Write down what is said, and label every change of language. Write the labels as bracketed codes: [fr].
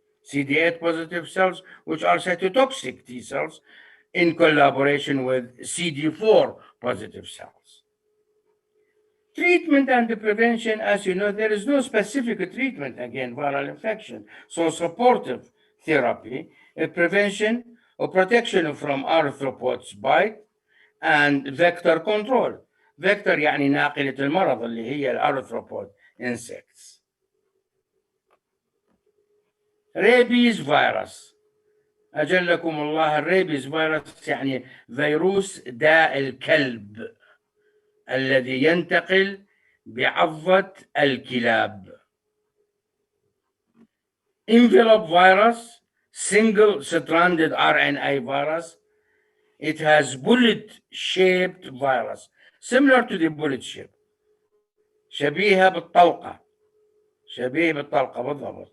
[en] CD8 positive cells, which are cytotoxic T cells, in collaboration with CD4 positive cells. Treatment and the prevention, as you know, there is no specific treatment against viral infection. So supportive therapy, prevention or protection from arthropods bite, and vector control. [ar] vector يعني ناقلة المرض اللي هي الارثروبود [en] insects. [ar] ريبيز فيروس، أجلكم الله. الريبيز فيروس يعني فيروس داء الكلب الذي ينتقل بعضة الكلاب. [en] Envelope virus, single stranded RNA virus. It has bullet-shaped virus, similar to the bullet shape. [ar] شبيهة بالطلقة بالضبط.